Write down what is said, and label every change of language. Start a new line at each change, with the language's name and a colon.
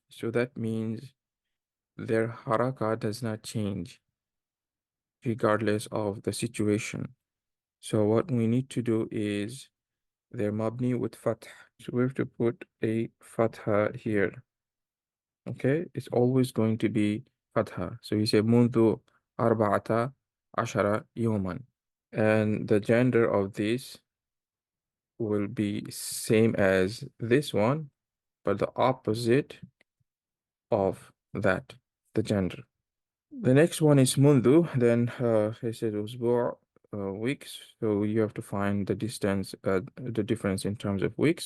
English: So that means their haraka does not change regardless of the situation. So what we need to do is they're mabni with fath. So we have to put a fatha here. Okay, it's always going to be fatha. So you say
Arabic: منذ أربعة عشر يوما.
English: And the gender of this will be same as this one, but the opposite of that, the gender. The next one is mundu, then I said usbu' weeks, so you have to find the distance, the difference in terms of weeks.